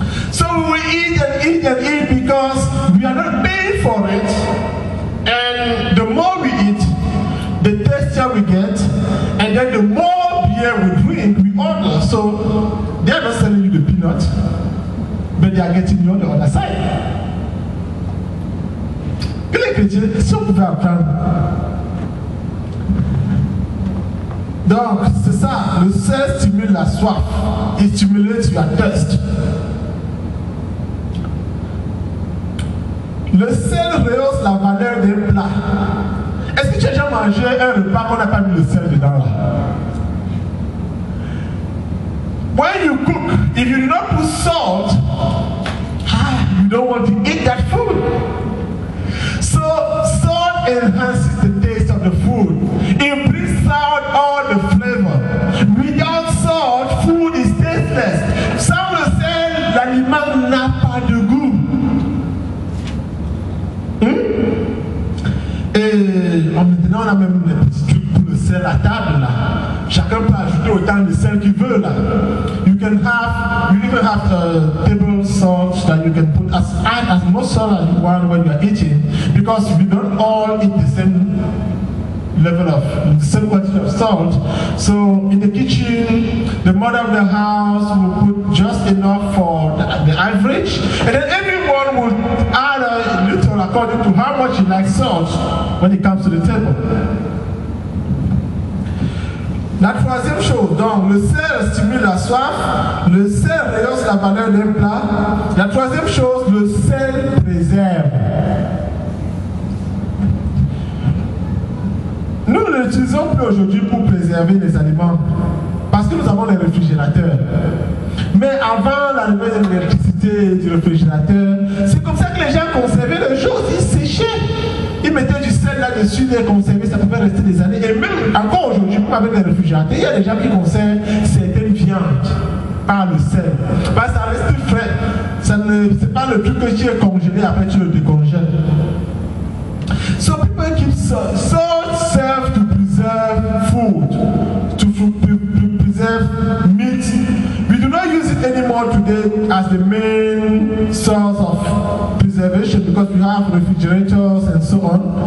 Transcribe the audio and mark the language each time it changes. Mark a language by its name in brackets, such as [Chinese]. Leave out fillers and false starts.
[English] So we eat and eat and eat because we are not paying for it, and the more we eat, the tastier we get, and then the more beer we drink, we order. So they are not selling you the peanut, but they are getting you on the other side. [French] Que les chrétiens, si on pouvait apprendre. Donc, c'est ça, le sel stimule la soif, [English] it stimulates your thirst. [French] Le sel rehausse la valeur d'un plat. Est-ce que tu as déjà mangé un repas qu'on n'a pas mis le sel dedans là? [English] When you cook, if you do not put salt, you don't want to eat that food. So salt enhances the taste of the food. It brings out all the flavor. Without salt, food is tasteless. [French] Sans le sel, l'aliment n'a pas de goût. Et maintenant on a même des petits trucs pour le sel à table là. Chacun peut ajouter autant de sel qu'il veut là. [English] You even have table salt that you can put add as much salt as you want when you are eating, because we don't all eat the same level of the same quantity of salt. So in the kitchen, the mother of the house will put just enough for the average, and then everyone will add a little according to how much you like salt when it comes to the table. [French] La troisième chose, donc le sel stimule la soif, le sel rehausse la valeur d'un plat. La troisième chose, le sel préserve. Nous ne l'utilisons plus aujourd'hui pour préserver les aliments, parce que nous avons les réfrigérateurs. Mais avant l'arrivée de l'électricité et du réfrigérateur, c'est comme ça que les gens conservaient les choses, ils séchaient. Ils mettaient du sel là-dessus, les conserver, ça pouvait rester des années. Et même encore aujourd'hui, même avec les réfrigérateurs, il y a des gens qui conservent certaines viandes par le sel. Bah, ça reste frais. C'est pas le truc que tu es congelé, après tu le décongèles. [English] So people keep salt. Salt serves to preserve food, to preserve meat. We do not use it anymore today as the main source of preservation because we have refrigerators and so on.